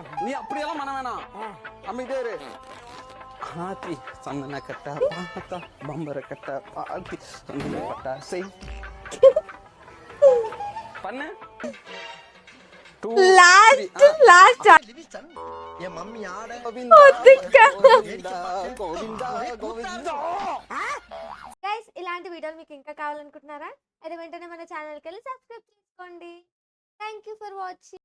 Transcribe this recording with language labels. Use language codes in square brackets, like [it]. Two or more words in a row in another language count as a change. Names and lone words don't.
[ta] நீ அப்படியெல்லாம் பண்ண வேணாம், அமைதியா இரு. ஆத்தி சந்தன கட்ட பார்த்தா பம்பர கட்ட ஆத்தி சந்தன கட்ட செய் பண்ணு. என் மம்மி ஆட [te] గైస్ ఇలాంటి వీడియోలు మీకు ఇంకా కావాలనుకుంటున్నారా? అయితే వెంటనే మన ఛానల్కి వెళ్ళి సబ్స్క్రైబ్ చేసుకోండి. [en] thank you for watching.